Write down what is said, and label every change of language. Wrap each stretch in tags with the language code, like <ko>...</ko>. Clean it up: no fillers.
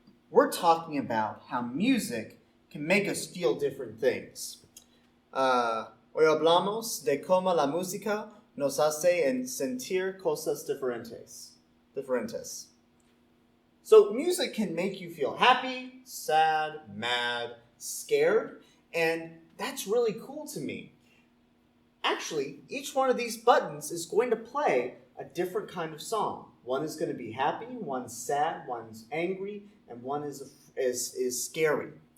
<en>We're talking about how music can make us feel different things.</en> <es>Hoy hablamos de cómo la música nos hace sentir cosas diferentes.</es> <en>So music can make you feel happy, sad, mad, scared, and that's really cool to me. Actually, each one of these buttons is going to play a different kind of song. One is going to be happy, one's sad, one's angry, and one is scary.</en>